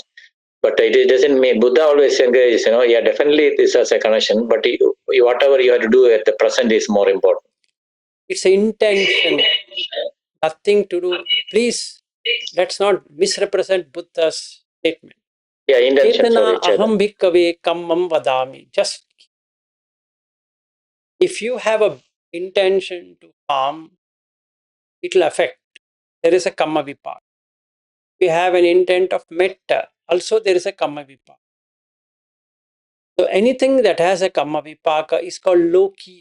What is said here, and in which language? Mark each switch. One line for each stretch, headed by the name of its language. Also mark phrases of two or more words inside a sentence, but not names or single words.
English: But it doesn't mean, Buddha always encourages, yeah, definitely this has a connection, but whatever you have to do at the present is more important. It's intention, nothing to do. Please, let's not misrepresent Buddha's statement. Yeah, intention.
Pali: Chetana aham bhikkave kammam vadami.
English: Just if you have a intention to harm, it will affect. There is a
Pali: kamma vipak.
English: If you have an intent of metta, also there is a
Pali: kamma vipak.
English: So anything that has a
Pali: kamma vipaka
English: is called loki.